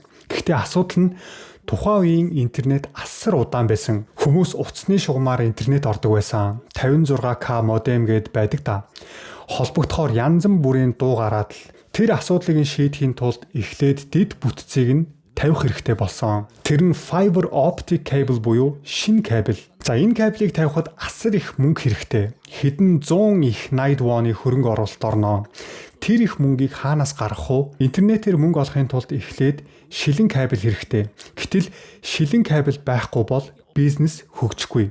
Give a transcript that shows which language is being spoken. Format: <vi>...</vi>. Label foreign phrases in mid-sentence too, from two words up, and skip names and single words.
<mn>Гэхдээ асуудал нь тухайн үеийн интернет асар удаан байсан. Хүмүүс утасны шугамаар интернет ордог байсан. 56K модем гэд байдаг та. Холбогдохоор янз бүрийн дуу гараад л тэр асуудлыг шийдэхийн тулд эхлээд дид бүтцийг нь тавих хэрэгтэй болсон. Тэр нь</mn> <en>fiber optic cable</en> <mn>буюу шинэ кабель. За энэ кабелийг тавихад асар их мөнгө хэрэгтэй. Хэдэн 100 их 80 вон-ы хөрөнгө оруулалт орно. Тэр их мөнгийг хаанаас гаргах вэ? Интернетээр мөнгө олохын тулд эхлээд шилэн кабель хэрэгтэй. Гэтэл шилэн кабель байхгүй бол бизнес хөгжихгүй.</mn>